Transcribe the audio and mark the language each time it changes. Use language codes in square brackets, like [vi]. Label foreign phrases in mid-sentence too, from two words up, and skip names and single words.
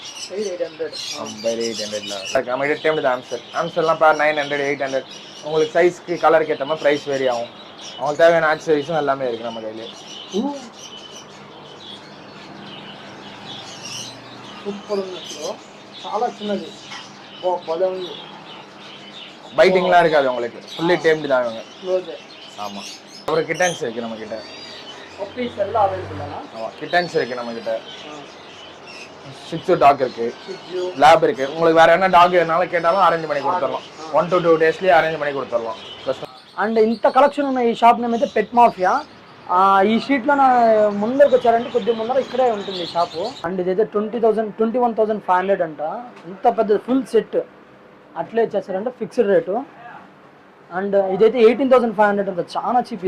[ta] 800 நம்மகிட்ட டேம்டு தான். ஆம்ஸ்டர்லாம் பேர் 900, 800. உங்களுக்கு சைஸ்க்கு கலருக்கு ஏற்ற மாதிரி [en] price vary [ta] ஆகும். அவங்களுக்கு தேவையான ஆக்சசரிஸும் எல்லாமே இருக்குது நம்ம கையிலே. சூப்பர், [te] చాలా చిన్నది, [ta] பைட்டிங்லாம் இருக்காது உங்களுக்கு, [en] fully tamed [ta] தான் இவங்க. ஆமாம். அப்புறம் கிட்டன்ஸ் இருக்குது நம்மக்கிட்ட. ஆமாம், கிட்டன்ஸ் இருக்குது நம்மக்கிட்ட. ஷிட்சு டாக் இருக்குது, லேப் இருக்குது. உங்களுக்கு வேறு என்ன டாக் எதனாலும் கேட்டாலும் அரேஞ்ச் பண்ணி கொடுத்துடலாம். [en] 1 to 2 days [ta] லேயே அரேஞ்ச் பண்ணி கொடுத்துடலாம். [te] అండ్ ఇంత కలెక్షన్ ఉన్న ఈ [en] shop name [te] అయితే పెట్ మాఫియా. ఈ స్ట్రీట్లో నా ముందరకు వచ్చారంటే కొద్దిగా ముందర ఇక్కడే ఉంటుంది ఈ షాపు. అండ్ ఇదైతే 21,500 అంట. ఇంత పెద్ద [en] full set [te] అట్లే ఇచ్చేస్తారంటే [en] fixed rate. [te] అండ్ ఇదైతే 18,500 అంట, చాలా చీప్.